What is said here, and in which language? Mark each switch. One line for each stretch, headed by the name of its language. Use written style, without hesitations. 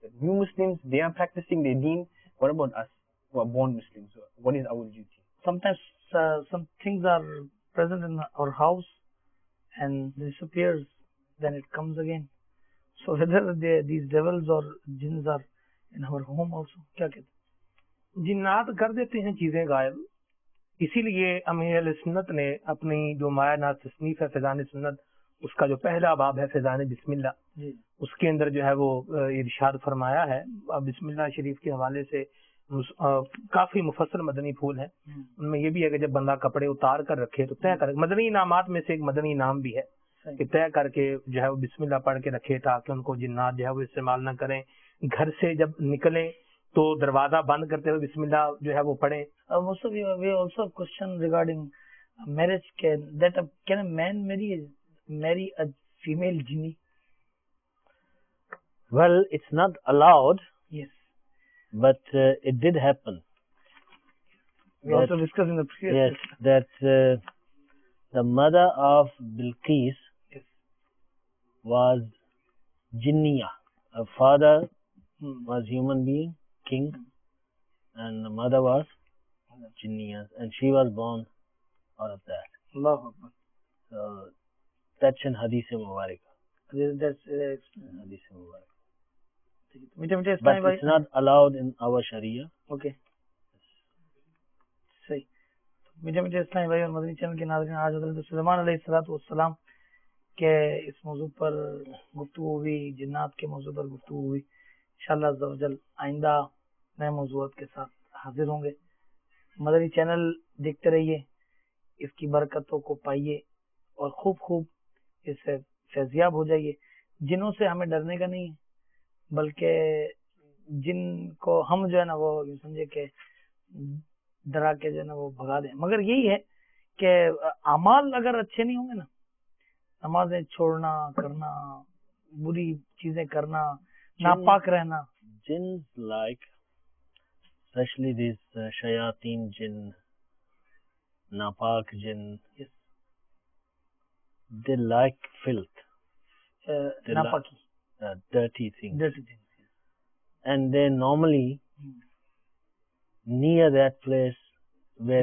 English: That you Muslims, they are practicing their deen. What about us who are born Muslims? What is our duty? Sometimes some things are present in our house and disappears, then it comes again. So whether these devils or jinns are in our home also,
Hindi: क्या कहते हैं? जिन्नात कर देते हैं चीजें गायब. इसीलिए अमीर अहले सुन्नत ने अपनी जो माया नाज तसनीफ है फैजान सुन्नत, उसका जो पहला बाब है फैजान बिस्मिल्लाह, उसके अंदर जो है वो इरशाद फरमाया है. बिस्मिल्लाह शरीफ के हवाले से काफी मुफस्सल मदनी फूल है. उनमें ये भी है कि जब बंदा कपड़े उतार कर रखे तो तय कर, मदनी इनामात में से एक मदनी इनाम भी है कि तय करके जो है वो बिस्मिल्लाह पढ़ के रखे ताकि उनको जिन्नात जो है वो इस्तेमाल न करें. घर से जब निकले तो दरवाजा बंद करते हुए बिस्मिल्लाह जो है वो पढ़ें.
English: Also we also have question regarding marriage. Can a man marry a female jinni? Well, it's not allowed, Yes. but it did happen. We also discussed in the previous. Yes, that the mother of Bilqis Yes. was Jinniya. Her father was human being, king, and the mother was Jinniya, and she was born out of that. Allahu Akbar. So that's in Hadith Mubarak. That's Hadith Mubarak.
Hindi: मीठे मीठे
English: But
Hindi: इस्लामी भाई.
English: it's not allowed in our Sharia.
Hindi: Okay सही. मीठे मीठे इस्लामी भाई और Madani channel के नाज़रीन, आज हज़रत सुलेमान अलैहिस्सलाम के इस मौजू पर गुफ्तगू हुई, जिन्नात के मौजू पर गुफ्तगू हुई. इंशाअल्लाह अज़्ज़ा वजल आइंदा नए मौजूआत के साथ हाजिर होंगे. मदनी चैनल देखते रहिए, इसकी बरकतों को पाइए और खूब खूब इससे फैज़याब हो जाइए. जिनों से हमें डरने का नहीं है, बल्कि जिनको हम जो है ना वो समझे कि डरा के जो है ना वो भगा दें। मगर यही है कि अमाल अगर अच्छे नहीं होंगे ना, नमाजें छोड़ना करना, बुरी चीजें करना, नापाक रहना,
English: Jinns like, especially these shayateen jinn, napak jinn, yes, they like filth, They
Hindi: नापाकी,
English: dirty things. dirty things. And they normally near that place where